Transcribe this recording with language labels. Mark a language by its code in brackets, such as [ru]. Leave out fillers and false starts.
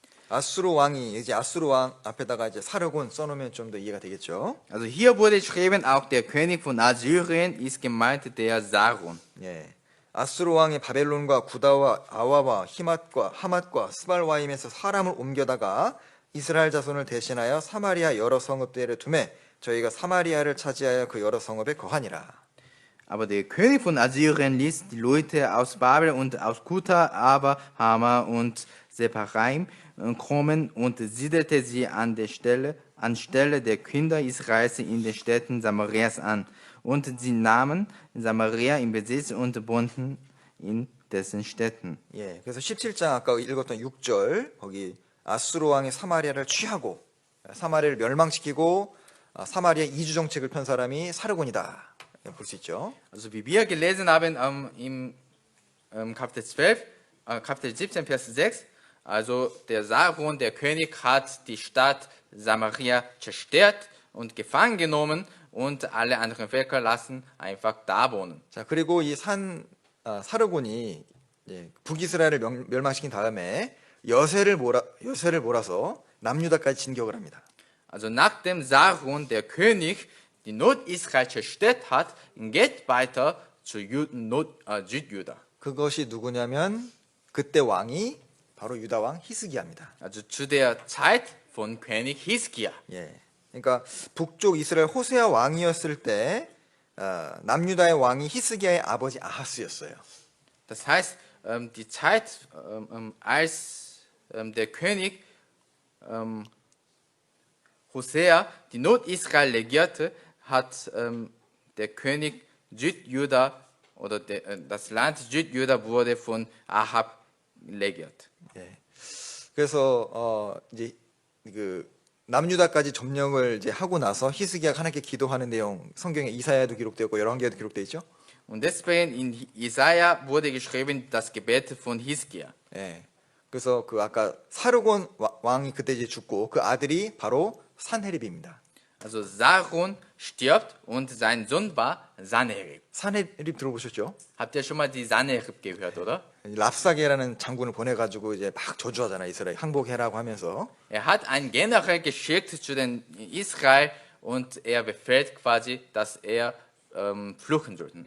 [ko] 아수르 왕이 이제 아수르 왕 앞에다가 이제 사르곤 써놓으면 좀 더 이해가 되겠죠. [de] Also hier wurde geschrieben, auch der König von Assyrien ist gemeint der Sargon. [ko] 예, 아수르 왕이 바벨론과 구다와 아와와 히맛과 하맛과 스발와임에서 사람을 옮겨다가 이스라엘 자손을 대신하여 사마리아 여러 성읍들에 두매 저희가 사마리아를 차지하여 그 여러 성읍에 거하니라. [de] Aber der König von Assyrien ließ die Leute aus Babel und aus Kuta, aber Hama und Separaim kommen und siedelte sie anstelle der Kinder Israels in den Städten Samarias an. Und sie nahmen Samaria in Besitz und wohnten in dessen Städten. [ko] 예, 그래서 17장 아까 읽었던 6절 거기 아수르 왕이 사마리아를 취하고 사마리아를 멸망시키고 사마리아 이주 정책을 편 사람이 사르곤이다. 볼 수 있죠. [de] Also wie wir gelesen haben im Kapitel 12, Kapitel 17, Vers 6, also der Sargon, der König, hat die Stadt Samaria zerstört und gefangen genommen und alle anderen Völker lassen einfach da wohnen. [ko] 자, 그리고 이 사르곤이 북이스라엘을 멸망시킨 다음에 여세를 몰아서 남유다까지 진격을 합니다. [de] Also nachdem Sargon, der König, die Nordisrael zerstört hat, geht weiter zu Südjuda. [ko] 그것이 누구냐면 그때 왕이 바로 유다 왕 히스기야입니다. [de] Also zu der Zeit von König Hiskia. [ko] 예, 그러니까 북쪽 이스라엘 호세아 왕이었을 때 남유다의 왕이 히스기야의 아버지 아하스였어요. [de] Das heißt, die Zeit, als der König Hosea die Nordisrael regierte, hat der König Südjuda oder das Land Südjuda wurde von Ahab regiert. [ko] 예, 그래서 이제 그 남유다까지 점령을 이제 하고 나서 히스기야가 하나님께 기도하는 내용 성경에 이사야에도 기록되었고 열왕기에도 기록되어 있죠. [de] Und deswegen in Jesaja wurde geschrieben das Gebet von Hiskia. [ko] 예, 그래서 그 아까 사르곤 왕이 그때 이제 죽고 그 아들이 바로 산헤립입니다. [de] Also Sargon stirbt und sein Sohn war Sanherib. [ko] 산헤립 들어보셨죠? [de] Habt ihr schon mal die Sanherib gehört, oder? [ko] 랍사게라는 장군을 보내가지고 이제 막 저주하잖아 이스라엘 항복해라고 하면서. [de] Er hat einen General geschickt zu den Israel und er befehlt quasi, dass er fluchen sollten.